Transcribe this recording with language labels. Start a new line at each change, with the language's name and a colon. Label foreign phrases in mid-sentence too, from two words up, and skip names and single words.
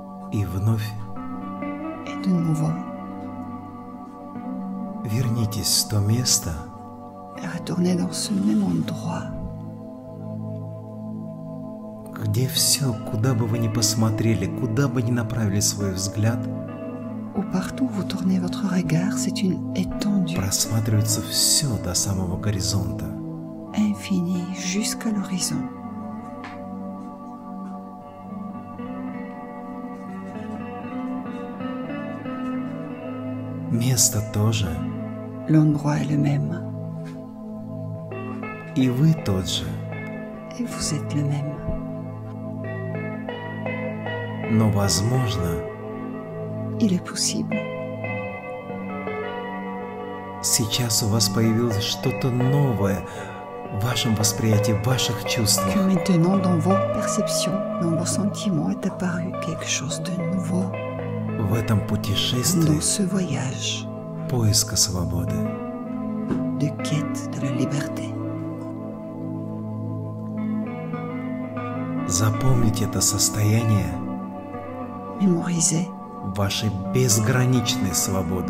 Russian: И вновь
French: Et de nouveau,
Russian: вернитесь в то место,
French: et retournez dans ce même endroit
Russian: где все, куда бы вы ни посмотрели, куда бы ни направили свой взгляд,
French: où partout où vous tournez votre regard, c'est une étendue
Russian: просматривается все до самого горизонта.
French: infinie jusqu'à l'horizon.
Russian: Место тоже,
French: L'endroit est le même
Russian: и вы тот же,
French: et vous êtes le même.
Russian: но, возможно,
French: Il est possible
Russian: сейчас у вас появилось что-то новое в вашем восприятии, в ваших
French: que
Russian: чувствах.
French: maintenant dans vos perceptions, dans vos sentiments est apparu quelque chose de nouveau
Russian: В этом путешествии
French: dans ce voyage
Russian: поиска свободы.
French: de quête de la liberté.
Russian: Запомните это состояние
French: Mémorisez,
Russian: вашей безграничной свободы.